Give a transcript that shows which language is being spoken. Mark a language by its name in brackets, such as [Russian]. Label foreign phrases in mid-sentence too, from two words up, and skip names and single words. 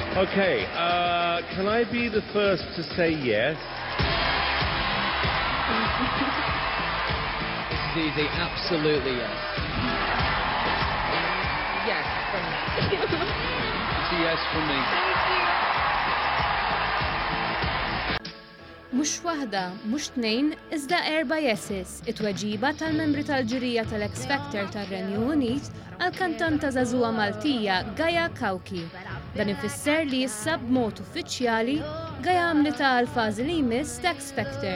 [English] Okay, can I be the first to say yes? This is easy, absolutely yes. Yes, from me. It's a yes from me. [Maltese] Mhux waħda, mhux tnejn, iżda 4 yeses, it-tweġiba tal-membri tal-ġurija tal-X Factor tar-Renju Unit għall-kantanta żagħżugħa Maltija Gaia Kauki. Dan ifisser li issa b'mod uffiċjali Gaia għamlitha għall-fażi li jmiss ta' X Factor.